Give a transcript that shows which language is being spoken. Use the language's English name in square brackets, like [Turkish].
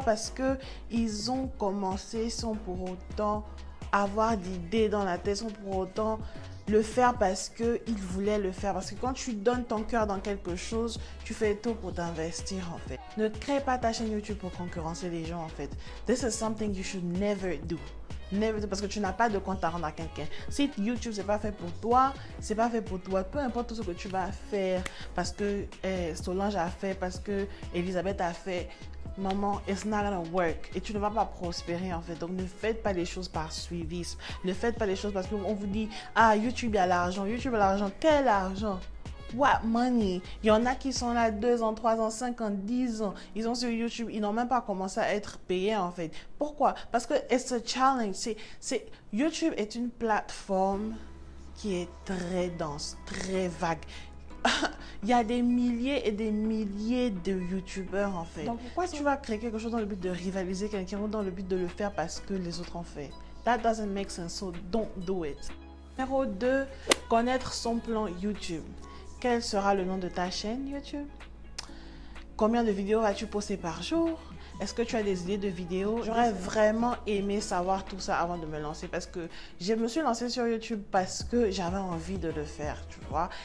[French] Parce que ils ont commencé sans pour autant avoir d'idées dans la tête, sans pour autant le faire parce qu'ils voulaient le faire. Parce que quand tu donnes ton cœur dans quelque chose, tu fais tout pour t'investir en fait. Ne crée pas ta chaîne YouTube pour concurrencer les gens en fait. [English] This is something you should never do. Never do, [French] parce que tu n'as pas de compte à rendre à quelqu'un. Si YouTube c'est pas fait pour toi, c'est pas fait pour toi. Peu importe tout ce que tu vas faire, parce que Solange a fait, parce que Elisabeth a fait, maman, [English] it's not gonna work. [French] Et tu ne vas pas prospérer en fait. Donc ne faites pas les choses par suivisme. Ne faites pas les choses parce qu'on vous dit, ah, YouTube a l'argent, YouTube a l'argent. Quel argent? [English] What money? [French] Il y en a qui sont là 2 ans, 3 ans, 5 ans, 10 ans. Ils sont sur YouTube. Ils n'ont même pas commencé à être payés en fait. Pourquoi? Parce que [English] it's a challenge. [French] YouTube est une plateforme qui est très dense, très vague. Il y a des milliers et des milliers de YouTubeurs en fait. Donc pourquoi tu vas créer quelque chose dans le but de rivaliser quelqu'un ou dans le but de le faire parce que les autres ont fait? [English] That doesn't make sense, so don't do it. [French] Numéro 2, connaître son plan YouTube. Quel sera le nom de ta chaîne YouTube? Combien de vidéos vas-tu poster par jour? Est-ce que tu as des idées de vidéos? J'aurais vraiment aimé savoir tout ça avant de me lancer parce que je me suis lancée sur YouTube parce que j'avais envie de le faire, tu vois.